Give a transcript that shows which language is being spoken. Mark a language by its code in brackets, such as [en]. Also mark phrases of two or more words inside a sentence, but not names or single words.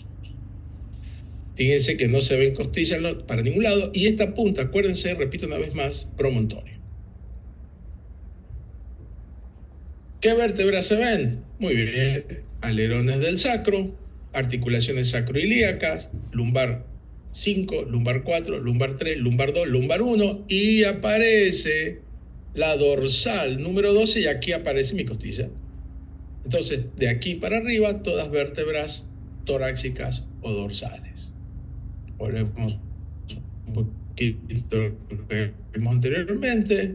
[es] Fíjense que no se ven costillas para ningún lado, y esta punta, acuérdense, repito una vez más, promontorio. ¿Qué vértebras se ven? Muy bien, alerones del sacro, articulaciones sacroilíacas, lumbar 5, lumbar 4, lumbar 3, lumbar 2, lumbar 1, y aparece la dorsal número 12, y aquí aparece mi costilla. Entonces, de aquí para arriba, todas vértebras torácicas o dorsales. Volvemos un poquito a lo que vimos anteriormente.